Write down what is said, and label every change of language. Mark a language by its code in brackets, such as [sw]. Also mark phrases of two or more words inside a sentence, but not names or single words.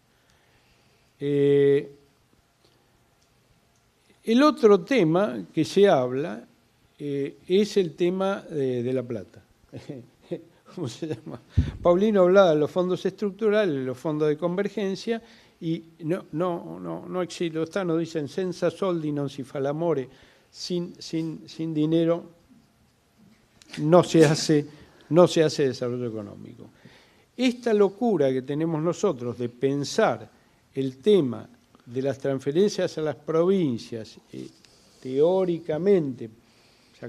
[es] El otro tema que se habla es el tema de la plata. ¿Cómo se llama? Paulino hablaba de los fondos estructurales, los fondos de convergencia, y no existe, los tanos dicen [it] senza soldi non si fa l'amore, [es] sin dinero no se hace desarrollo económico. Esta locura que tenemos nosotros de pensar el tema de las transferencias a las provincias, teóricamente, se